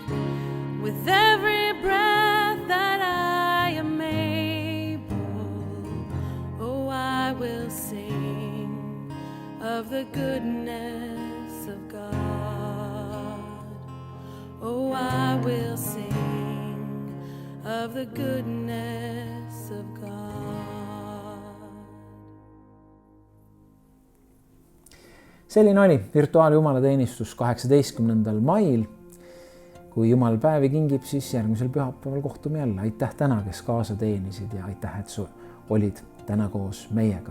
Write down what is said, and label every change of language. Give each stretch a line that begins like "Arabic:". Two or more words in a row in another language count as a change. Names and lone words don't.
English: With every breath that I am able, oh, I will sing of the goodness of God. Oh, I will sing of the goodness of God.
Estonian: selline oli virtuaaljumalateenistus 18. mail. Kui Jumal päevi kingib, siis järgmisel pühapäeval kohtume jälle. Aitäh täna, kes kaasa teenisid, ja aitäh, et sa olid täna koos meiega.